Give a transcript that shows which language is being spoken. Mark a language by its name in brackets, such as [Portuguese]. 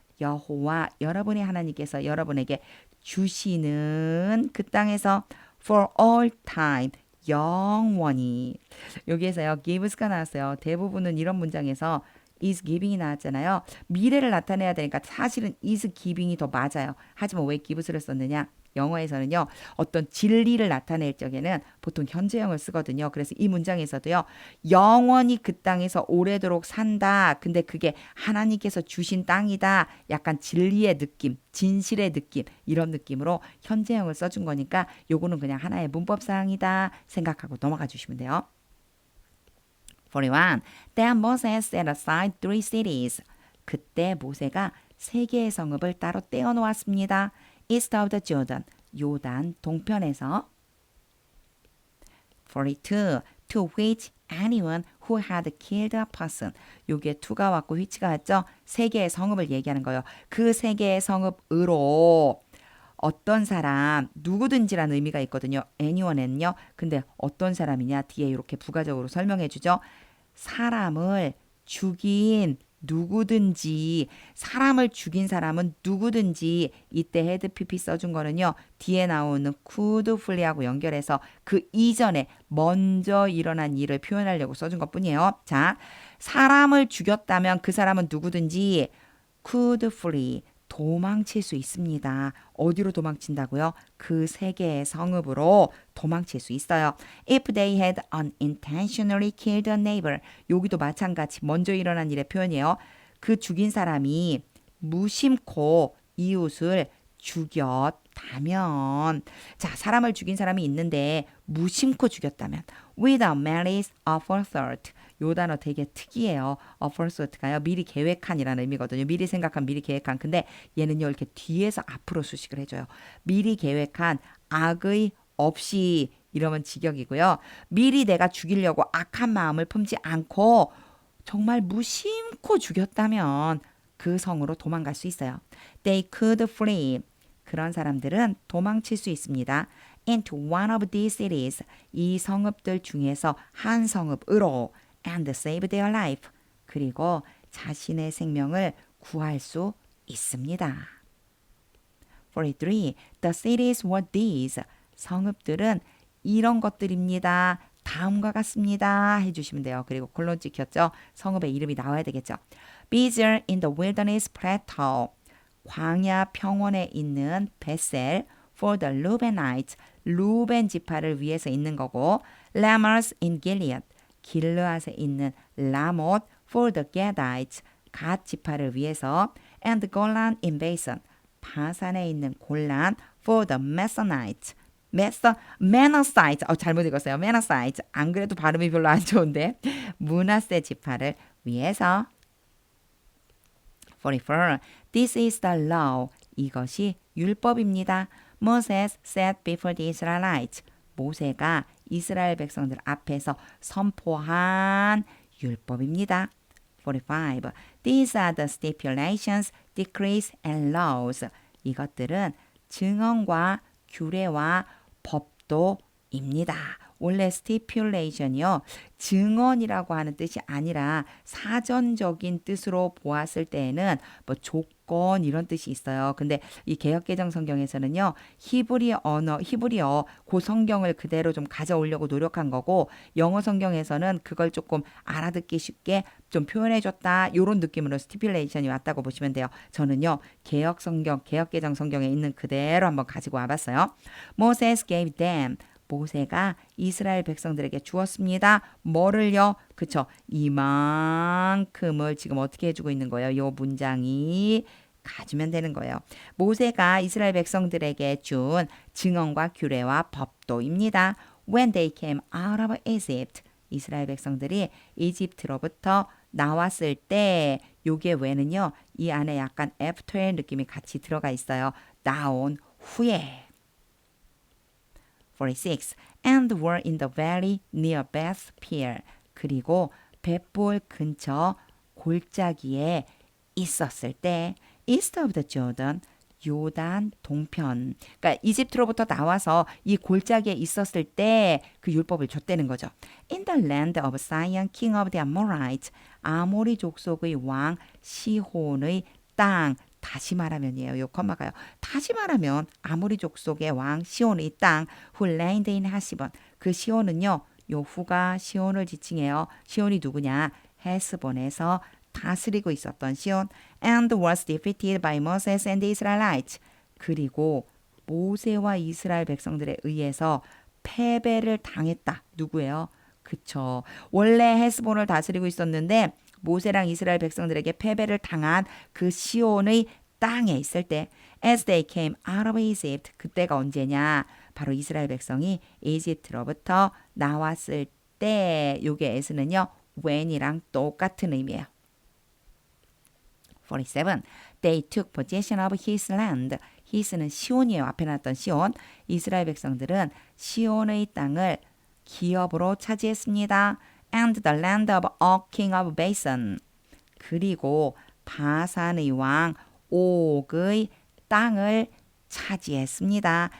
[Korean] 여호와 여러분의 하나님께서 여러분에게 주시는 그 땅에서 [English] for all time. [Korean] 영원히. 여기에서요. gives가 나왔어요. 대부분은 이런 문장에서 is giving이 나왔잖아요. 미래를 나타내야 되니까 사실은 is giving이 더 맞아요. 하지만 왜 gives를 썼느냐? 영어에서는요. 어떤 진리를 나타낼 적에는 보통 현재형을 쓰거든요. 그래서 이 문장에서도요. 영원히 그 땅에서 오래도록 산다. 근데 그게 하나님께서 주신 땅이다. 약간 진리의 느낌, 진실의 느낌 이런 느낌으로 현재형을 써준 거니까 요거는 그냥 하나의 문법사항이다 생각하고 넘어가 주시면 돼요. [English] 41. Then Moses set aside 3 cities. [Korean] 그때 모세가 세 개의 성읍을 따로 떼어 놓았습니다. [English] East of the Jordan. [Korean] 요단 동편에서. [English] 42. To which anyone who had killed a person. [Korean] 요게 to가 왔고 which가 왔죠. 세 개의 성읍을 얘기하는 거예요. 그 세 개의 성읍으로 어떤 사람 누구든지라는 의미가 있거든요. anyone는요. 근데 어떤 사람이냐 뒤에 이렇게 부가적으로 설명해 주죠. 사람을 죽인 누구든지 사람을 죽인 사람은 누구든지 이때 헤드 PP 써준 거는요. 뒤에 나오는 could flee하고 연결해서 그 이전에 먼저 일어난 일을 표현하려고 써준 것뿐이에요. 자, 사람을 죽였다면 그 사람은 누구든지 [English] could flee [Korean] 도망칠 수 있습니다. 어디로 도망친다고요? 그 세 개의 성읍으로 도망칠 수 있어요. [English] If they had unintentionally killed a neighbor. [Korean] 여기도 마찬가지 먼저 일어난 일의 표현이에요. 그 죽인 사람이 무심코 이웃을 죽였다면 자, 사람을 죽인 사람이 있는데 무심코 죽였다면 [English] without malice aforethought. [Korean] 요 단어 되게 특이해요. aforethought가요. 미리 계획한이라는 의미거든요. 미리 생각한, 미리 계획한. 근데 얘는요. 이렇게 뒤에서 앞으로 수식을 해줘요. 미리 계획한, 악의 없이 이러면 직역이고요. 미리 내가 죽이려고 악한 마음을 품지 않고 정말 무심코 죽였다면 그 성으로 도망갈 수 있어요. [English] They could flee. [Korean] 그런 사람들은 도망칠 수 있습니다. [English] Into one of these cities. [Korean] 이 성읍들 중에서 한 성읍으로 [English] and save their life. [Korean] 그리고 자신의 생명을 구할 수 있습니다. [English] 43. The cities were these. [Korean] 성읍들은 이런 것들입니다. 다음과 같습니다. 해주시면 돼요. 그리고 콜론 찍혔죠? 성읍의 이름이 나와야 되겠죠. [English] Bezer in the wilderness plateau. [Korean] 광야 평원에 있는 베셀 [English] for the Reubenites. [Korean] 루벤 지파를 위해서 있는 거고 [English] Lamers in Gilead. [Korean] 길르앗에 있는 라못 [English] for the Gadites. [Korean] 갓 지파를 위해서 [English] and Golan in Basan. [Korean] 바산에 있는 골란 [English] for the Mennonites. [Korean] Mennonites. 잘못 읽었어요. Mennonites. 안 그래도 발음이 별로 안 좋은데 므낫세 지파를 위해서. [English] 44. This is the law. [Korean] 이것이 율법입니다. [English] Moses said before the Israelites. [Korean] 모세가 이스라엘 백성들 앞에서 선포한 율법입니다. 45. [English] These are the stipulations, decrees, and laws. [Korean] 이것들은 증언과 규례와 법도입니다. 원래 stipulation이요. 증언이라고 하는 뜻이 아니라 사전적인 뜻으로 보았을 때에는 뭐 조건 이런 뜻이 있어요. 근데 이 개역개정 성경에서는요. 히브리어 그 성경을 그대로 좀 가져오려고 노력한 거고 영어 성경에서는 그걸 조금 알아듣기 쉽게 좀 표현해줬다. 이런 느낌으로 stipulation이 왔다고 보시면 돼요. 저는요. 개역개정 성경에 있는 그대로 한번 가지고 와봤어요. [English] Moses gave them. [Korean] 모세가 이스라엘 백성들에게 주었습니다. 뭐를요? 그쵸? 이만큼을 지금 어떻게 해주고 있는 거예요? 이 문장이 가지면 되는 거예요. 모세가 이스라엘 백성들에게 준 증언과 규례와 법도입니다. [English] When they came out of Egypt. [Korean] 이스라엘 백성들이 이집트로부터 나왔을 때 요게 왜는요. 이 안에 약간 after의 느낌이 같이 들어가 있어요. 나온 후에. 46. [English] And were in the valley near Beth Peor. [Korean] 그리고 벳볼 근처 골짜기에 있었을 때 [English] east of the Jordan. [Korean] 요단 동편. 그러니까 이집트로부터 나와서 이 골짜기에 있었을 때 그 율법을 줬다는 거죠. [English] In the land of Sihon, king of the Amorites. [Korean] 아모리 족속의 왕 시혼의 땅. 다시 말하면이에요. 요 컴마가요. 다시 말하면 아모리 족속의 왕 시온의 땅 [English] who reigned in [Korean] 헤스본. 그 시온은요. 요 후가 시온을 지칭해요. 시온이 누구냐? 헤스본에서 다스리고 있었던 시온. [English] And was defeated by Moses and the Israelites. [Korean] 그리고 모세와 이스라엘 백성들에 의해서 패배를 당했다. 누구예요? 그쵸. 원래 헤스본을 다스리고 있었는데 모세랑 이스라엘 백성들에게 패배를 당한 그 시온의 땅에 있을 때 [English] as they came out of Egypt. [Korean] 그때가 언제냐? 바로 이스라엘 백성이 이집트로부터 나왔을 때 요게 as는요. when이랑 똑같은 의미예요. 47. [English] They took possession of his land. [Korean] his는 시온이에요. 앞에 나왔던 시온. 이스라엘 백성들은 시온의 땅을 기업으로 차지했습니다. [English] And the land of Og, king of Basan. [Korean] 그리고 바산의 왕 옥의 땅을 차지했습니다.